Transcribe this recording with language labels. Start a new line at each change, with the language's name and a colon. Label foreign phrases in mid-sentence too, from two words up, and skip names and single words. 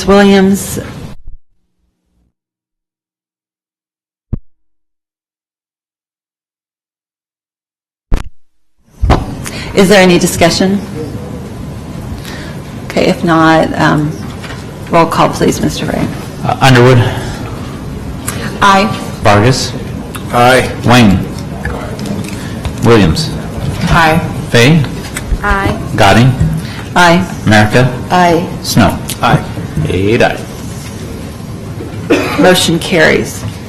English: Williams. Is there any discussion? Okay, if not, roll call, please, Mr. Ray. Underwood. Aye. Vargas. Aye. Wayne. Williams. Aye. Fay. Aye. Gadding. Aye. America. Aye. Snow. Aye. 8 ayes. Motion carries.